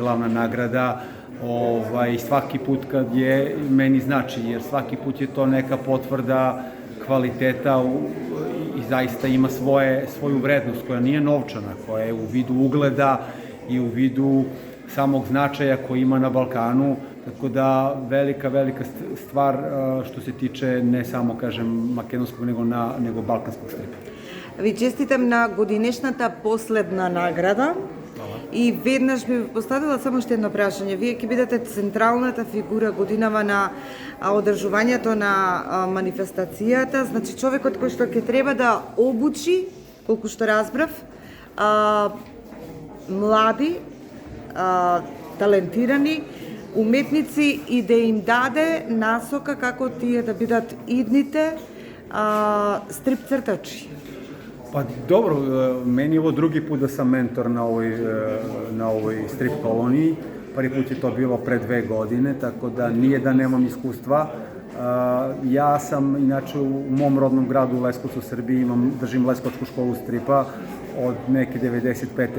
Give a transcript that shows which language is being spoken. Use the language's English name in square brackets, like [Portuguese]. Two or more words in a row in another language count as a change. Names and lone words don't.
[Serbian] glavna nagrada, svaki put kad je, meni znači, jer svaki put je to neka potvrda kvaliteta i zaista ima svoju vrednost koja nije novčana, koja je u vidu ugleda i u vidu samog značaja koji ima na Balkanu, tako da velika stvar što se tiče ne samo, kažem, makedonskog, nego balkanskog stripa. [Macedonian] Ви честитам на годинешната последна награда. И веднаш би поставила само што едно прашање. Вие ќе бидете централната фигура годинава на одржувањето на манифестацијата, значи човекот кој што ќе треба да обучи, колку што разбрав, млади, талентирани уметници и да им даде насока како тие да бидат идните стрип цртачи. [Serbian] Pa dobro, meni je ovo drugi put da sam mentor na ovoj strip koloniji. Prvi put je to bilo pre 2 godine, tako da nije da nemam iskustva. Ja sam, inače, u mom rodnom gradu u Leskovcu, Srbiji, držim Leskovačku školu stripa od neke 95.